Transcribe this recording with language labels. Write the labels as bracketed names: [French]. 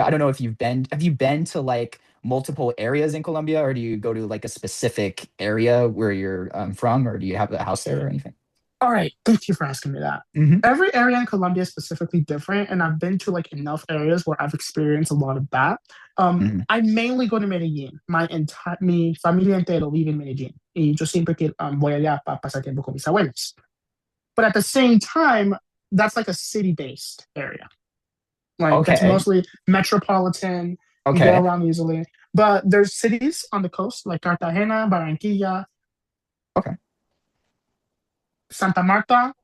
[English] I don't know if have you been to like multiple areas in Colombia, or do you go to like a specific area where you're from, or do you have a house there or anything? All right, thank you for asking me that. Hmm. Every area in Colombia is specifically different, and I've been to like enough areas where I've experienced a lot of that. Hmm. I mainly go to Medellín. [Spanish] Mi familia entero vive en Medellín. Y yo siempre que voy allá para pasar tiempo con mis abuelos. [English] But at the same time, that's like a city-based area. Like that's Okay. mostly metropolitan. You go Okay. around easily. But there's cities on the coast like Cartagena, Barranquilla, Okay. Santa Marta.